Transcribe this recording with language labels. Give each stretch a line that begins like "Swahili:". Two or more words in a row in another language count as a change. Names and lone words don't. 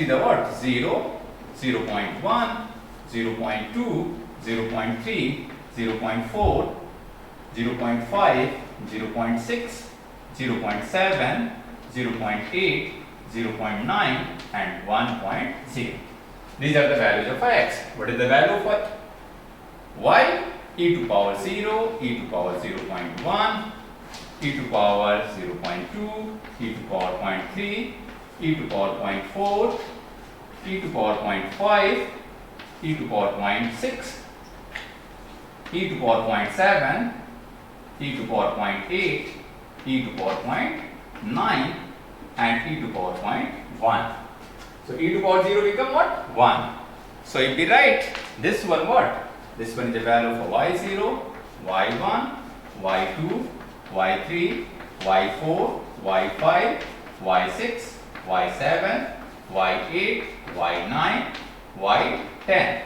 English: X be the what? 0, 0.1, 0.2, 0.3, 0.4, 0.5, 0.6, 0.7, 0.8, 0.9 and 1.0. These are the values of x. What is the value of y? E to power 0, e to power 0.1, e to power 0.2, e to power 0.3, e to power 0.4, e to power 0.5, e to power 0.6, e to power 0.7, e to power 0.8, e to power 0.9 and e to power 0.1. So e to power 0 become what? 1. So if we write this one what? This one is the value for y0, y1, y2, y3, y4, y5, y6, y7, y8, y9, y10.